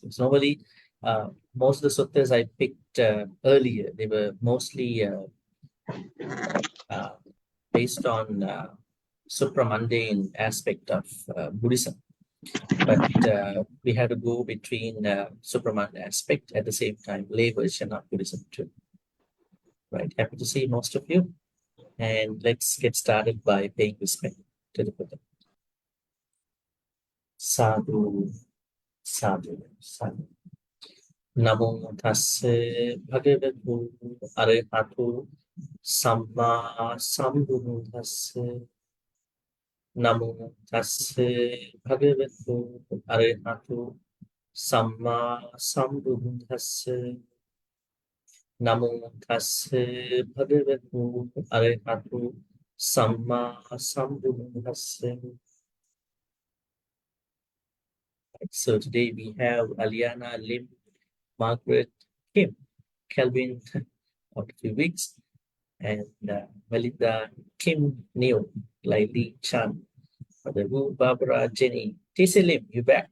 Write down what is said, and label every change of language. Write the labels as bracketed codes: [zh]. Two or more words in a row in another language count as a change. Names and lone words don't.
[en] It's normally, most of the suttas I picked earlier, they were mostly based on supramundane aspect of Buddhism. But we had to go between supramundane aspect at the same time, lay version of Buddhism too. Right, happy to see most of you. And let's get started by paying respect to the Buddha. [pi] Sadhu, sadhu, sadhu. Namo tassa bhagavatu arahatu samma sambuddhassa. Namo tassa bhagavatu arahatu samma sambuddhassa. Namo tassa bhagavatu arahatu samma sambuddhassa. [en] So today we have Aliana, Lim, Margaret, Kim, Kelvin, of 3 weeks, and Melinda, Kim, Neil, Laili, Chan, Wu, Barbara, Jenny, TC Lim, you back?